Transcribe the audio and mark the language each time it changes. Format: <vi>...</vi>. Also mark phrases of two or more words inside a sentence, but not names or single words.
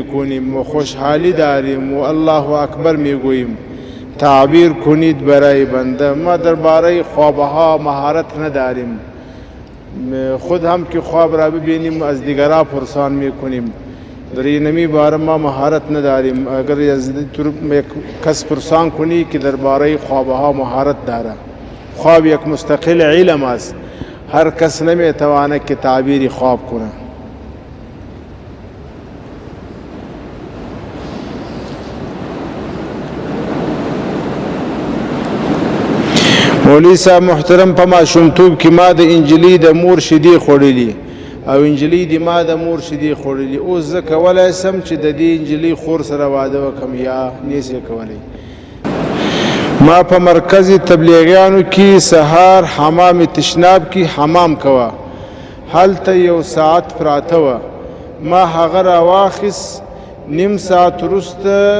<fa>کنیم و خوشحالی داریم و الله اکبر می گوییم تعبیر کنید برای بنده ما درباره خوابها مهارت نداریم خود هم که خواب را ببینیم از دیگران پرسان می کنیم در اینمی باره ما مهارت نداریم اگر یک کس پرسان کنی که درباره خوابها مهارت داره خواب یک مستقل علم است هر کس نمیتواند که تعبیر خواب کنه</fa> <ps>مولوی صاحب محترم په ماشومتوب کې ما د انجلۍ د مور شیدې خوړلې او انجلۍ د ما د مور شیدې خوړلې اوس زه کولی سم چې د دې انجلۍ خور سره واده وکړم یا نیسې کولی ما په مرکز تبلیغیانو کې سهار حمام تشناب کې حمام کوه هلته یو ساعت پراته وه ما هغه راواخیست نیم ساعت وروسته</ps>